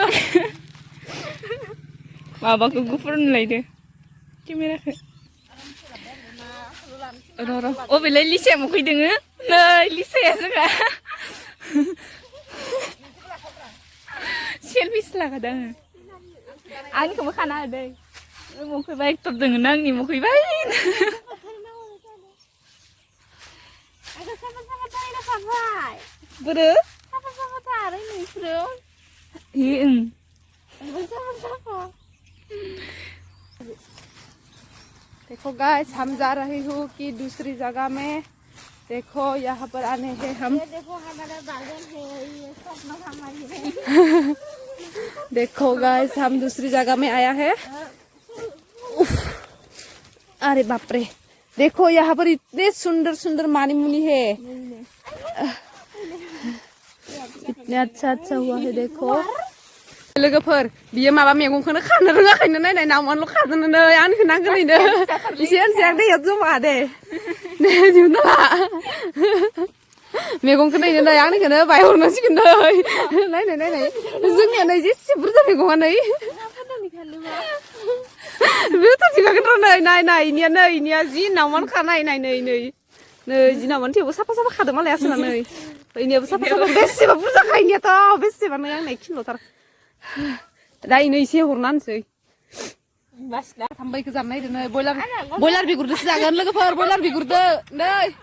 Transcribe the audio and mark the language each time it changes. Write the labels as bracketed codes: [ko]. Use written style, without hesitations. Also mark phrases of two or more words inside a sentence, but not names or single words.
[brx] माबाखौ गुफुर होनलायदो केमेराखौ र' अबेलाय लिसाया मोखै दोङो नै लिसाया जोंहा सेलफिसो लागादों आंनिखौबो खाना होदो मोखैबा एकटप दोङो ना आंनि मोखैबाय बोरो [hi] देखो गाइस हम जा रहे हो कि दूसरी जगह में देखो यहाँ पर आने हैं हम देखो हमारा गार्डन है ये स्वप्न हमारी है देखो गाइस हम दूसरी जगह में आया है अरे बाप रे देखो यहाँ पर इतने सुंदर सुंदर मानी मुनी है इतने अच्छा अच्छा हुआ है देखो [brx] लोगोफोर बियो माबा मैगंखौनो खानो रोङाखैनो नायनाय नावमानल' खादोंनो नै आंनिखौ नांगोनैनो एसे आनजायाक दैयाव जमा दे नै दिहुनना ला मैगंखौ नायनो नै आंनिखौनो बायहरनांसिगोन नै नायनाय जोंनिया नै जेसे बुरजा मैगङा नै बेथ' थिगागोन र' नै नाय इनिया जि नावमान खानाय नाय नै जि नावमान थेवबो साफा साफा खादों मालाय आसोला नै इनियाबो साफा साफा बेसेबा बुरजा खायनियाथ' बेसेबा नै आंनाय खिल'थार दा इनो एसे हरनानैसै थांबायखौ जानो नायदो नै बयलार बिगुरदोसो जागोन लोगोफोर बयलार बिगुरदो नै